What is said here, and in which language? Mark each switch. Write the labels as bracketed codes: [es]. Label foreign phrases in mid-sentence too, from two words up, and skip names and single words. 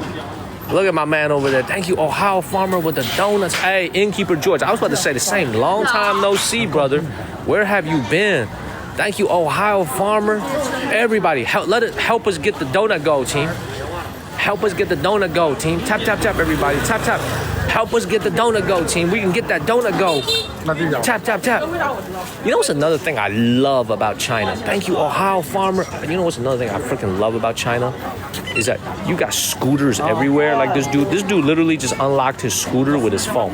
[en] Look at my man over there. Thank you, Ohio Farmer with the donuts. Hey, Innkeeper George. I was about to say the same. Long time no see, brother. Where have you been? Thank you, Ohio Farmer. Everybody, help us get the donut go, team. Help us get the donut go, team. Tap, tap, tap, everybody. Tap, tap. Help us get the donut go, team. We can get that donut go. Tap, tap, tap. You know what's another thing I love about China? Thank you, Ohio Farmer. You know what's another thing I freaking love about China? Is that you got scooters everywhere. Like this dude literally just unlocked his scooter with his phone.